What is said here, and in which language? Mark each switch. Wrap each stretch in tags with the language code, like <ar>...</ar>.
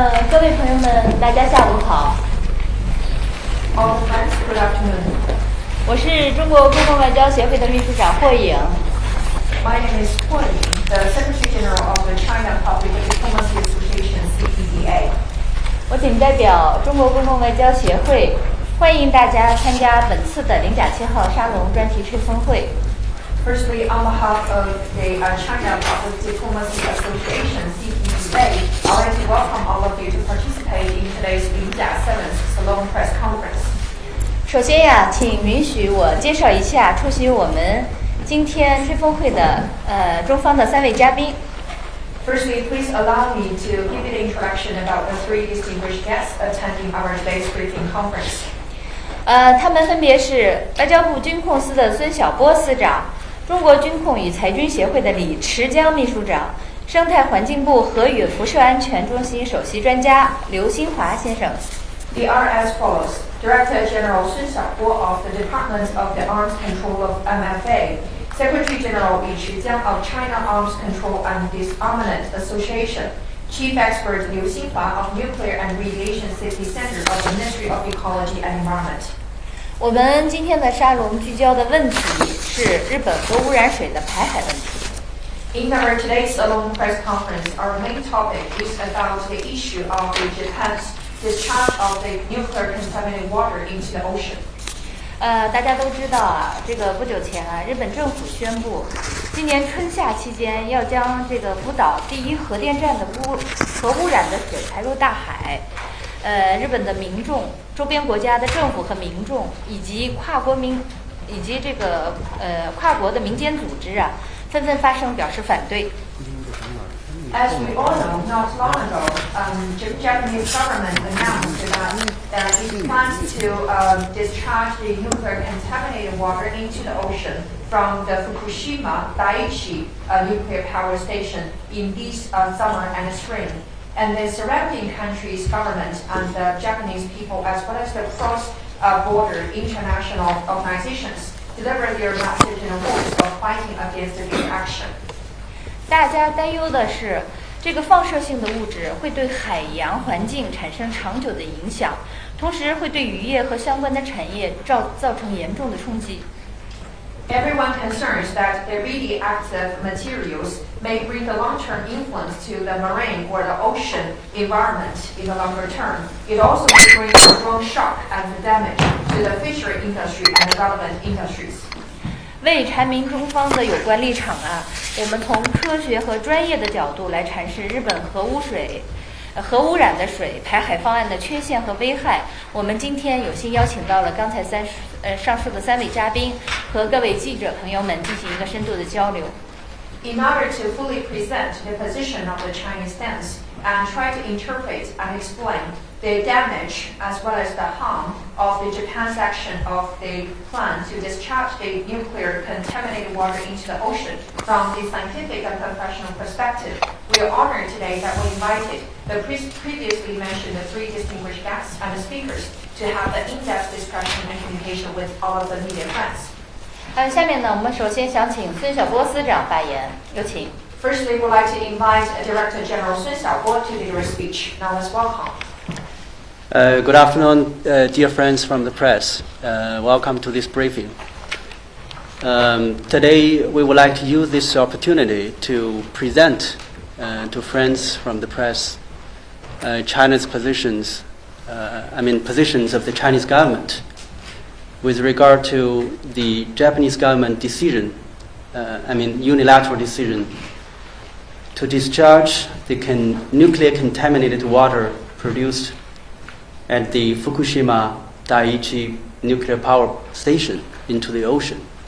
<zh>各位朋友们，大家下午好。</zh> <en>All friends, good afternoon.</en> <zh>我是中国公共外交协会的秘书长霍颖。</zh> <en>My name is Huo Ying, the Secretary General of the China Public Diplomacy Association (CPDA).</en> <zh>我谨代表中国公共外交协会，欢迎大家参加本次的零甲7号沙龙专题吹风会。</zh> <en>Firstly, on behalf of the China Public Diplomacy Association (CPDA), I'd like to welcome all of you to participate in today's 0.7th Salon Press Conference.</en> <zh>首先呀，请允许我介绍一下出席我们今天吹风会的中方的3位嘉宾。</zh> <en>Firstly, please allow me to give you the introduction about the 3 distinguished guests attending our today's briefing conference.</en> <zh>他们分别是外交部军控司的孙晓波司长、中国军控与裁军协会的李池江秘书长、生态环境部核与辐射安全中心首席专家刘新华先生。</zh> <en>They are as follows: Director General Sun Xiaobo of the Department of the Arms Control of MFA, Secretary General Li Chijiang of China Arms Control and Disarmament Association, Chief Expert Liu Xinhua of Nuclear and Radiation Safety Center of the Ministry of Ecology and Environment.</en> <zh>我们今天的沙龙聚焦的问题是日本核污染水的排海问题。</zh> <en>In our today's Salon Press Conference, our main topic is about the issue of the Japan's discharge of the nuclear contaminated water into the ocean.</en> <zh>大家都知道啊，这个不久前啊，日本政府宣布，今年春夏期间要将这个福岛第1核电站的核污染的水排入大海。日本的民众、周边国家的政府和民众，以及跨国的民间组织啊，纷纷发声表示反对。</zh> <en>As we all know, not long ago, the Japanese government announced that it plans to discharge the nuclear contaminated water into the ocean from the Fukushima Daiichi nuclear power station in this summer and spring. And the surrounding countries' government and the Japanese people, as well as the cross-border international organizations, deliver their message in a voice of fighting against this action.</en> <zh>大家担忧的是，这个放射性的物质会对海洋环境产生长久的影响，同时会对渔业和相关的产业造成严重的冲击。</zh> <en>Everyone concerns that the radioactive materials may bring a long-term influence to the marine or the ocean environment in the longer term. It also may bring a strong shock and damage to the fishery industry and the relevant industries.</en> <zh>为阐明中方的有关立场啊，我们从科学和专业的角度来阐释日本核污染的水排海方案的缺陷和危害。我们今天有幸邀请到了刚才上述的3位嘉宾，和各位记者朋友们进行一个深度的交流。</zh> <en>In order to fully present the position of the Chinese stance and try to interpret and explain the damage as well as the harm of the Japan's action of the plan to discharge the nuclear contaminated water into the ocean from the scientific and professional perspective, we are honored today that we invited the previously mentioned the three distinguished guests and the speakers to have an in-depth discussion and communication with all of the media friends.</en> <zh>下面呢，我们首先想请孙晓波司长发言，有请。</zh> <en>Firstly, we'd like to invite Director General Sun Xiaobo to deliver a speech. Now let's welcome. Good afternoon, dear friends from the press. Welcome to this briefing. Today, we would like to use this opportunity to present to friends from the press China's positions, positions of the Chinese government with regard to the Japanese government decision, unilateral decision to discharge the nuclear contaminated water produced at the Fukushima Daiichi nuclear power station into the ocean.</en>